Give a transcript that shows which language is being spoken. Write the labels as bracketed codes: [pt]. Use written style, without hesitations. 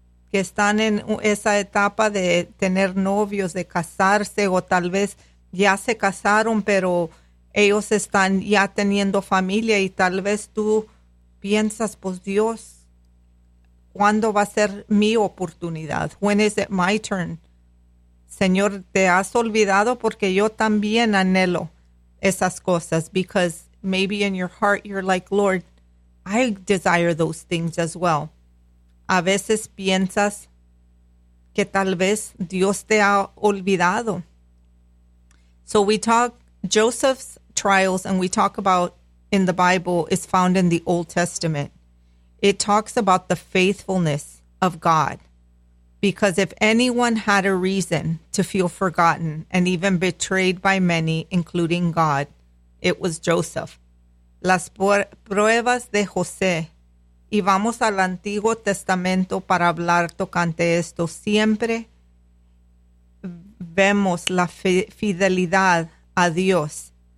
[es] que están en esa etapa de tener novios, de casarse, o tal vez ya se casaron, pero ellos están ya teniendo familia y tal vez tú piensas, pues Dios, ¿cuándo va a ser mi oportunidad? [en] When is it my turn? [es] Señor, te has olvidado porque yo también anhelo esas cosas. [en] Because maybe in your heart you're like, Lord, I desire those things as well. [es] A veces piensas que tal vez Dios te ha olvidado. [en] So we talk, Joseph's trials, and we talk about in the Bible, is found in the Old Testament. It talks about the faithfulness of God. Because if anyone had a reason to feel forgotten and even betrayed by many, including God, it was Joseph. [es] Las pruebas de José. Y vamos al Antiguo Testamento para hablar tocante esto. Siempre vemos la fidelidad a Dios.